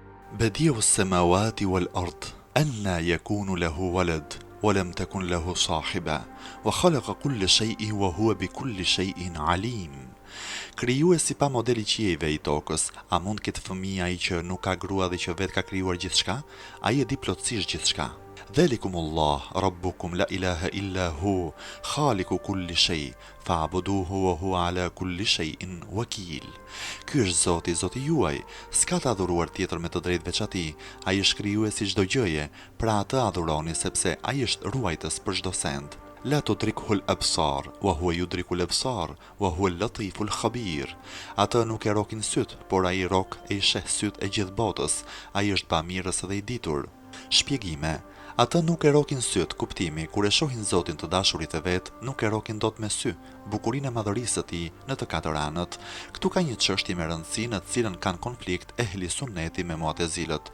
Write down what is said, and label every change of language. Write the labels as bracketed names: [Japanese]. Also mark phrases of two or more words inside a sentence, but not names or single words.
[Arabic] بديع السماوات والأرض أنى يكون له ولد ولم تكن له صاحبة وخلق كل شيء وهو بكل شيء عليم. [Albanian] Krijuesi pa modeli qiejve I tokës, a mund këtë fëmijë ai që nuk ka grua dhe që vetë ka krijuar gjithçka? Ai e di plotësisht gjithçka. [Arabic] ذلكم الله ربكم لا إله إلا هو خالق كل شيء فاعبدوه وهو على كل شيء وكيل. [Albanian] Ky është Zoti juaj, s'ka të adhuruar tjetër me të drejtë veç atij. Ai është krijuesi çdo gjëje, pra atë adhuroni sepse ai është ruajtës për çdo send. [Arabic] لا تدركه الأبصار وهو يدرك الأبصار وهو اللطيف الخبير. [Albanian] Ata nuk e rokin syt, por ai rok e I sheh syt e gjithë botës. Ai është bamirës dhe I ditur. Shpjegime. Ata nuk e rokin syt, kuptimi, kur e shohin Zotin të dashurit e vet, nuk e rokin dot me sy, bukurinë e madhërisë së tij në të katër anët. Ktu ka një çështje me rëndësi në të cilën kanë konflikt ehli sunneti me mu'tazilët.